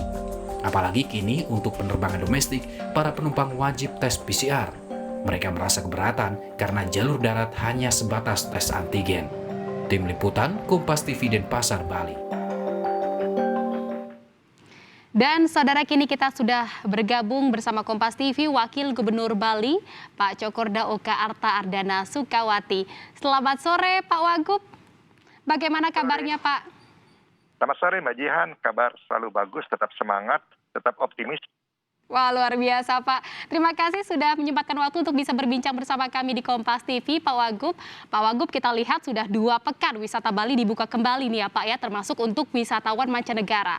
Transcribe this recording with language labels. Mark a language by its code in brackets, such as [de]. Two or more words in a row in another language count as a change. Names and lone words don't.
[id] Apalagi kini untuk penerbangan domestik, para penumpang wajib tes PCR. Mereka merasa keberatan karena jalur darat hanya sebatas tes antigen. Tim Liputan, Kompas TV dan Pasar Bali. Dan saudara, kini kita sudah bergabung bersama Kompas TV Wakil Gubernur Bali, Pak Cokorda Oka Arta Ardana Sukawati. Selamat sore Pak Wagub, bagaimana kabarnya Pak? Selamat sore Mbak Jihan, kabar selalu bagus, tetap semangat, tetap optimis. Wah, luar biasa Pak. Terima kasih sudah menyempatkan waktu untuk bisa berbincang bersama kami di Kompas TV, Pak Wagub. Pak Wagub, kita lihat sudah 2 pekan wisata Bali dibuka kembali nih ya Pak ya, termasuk untuk wisatawan mancanegara.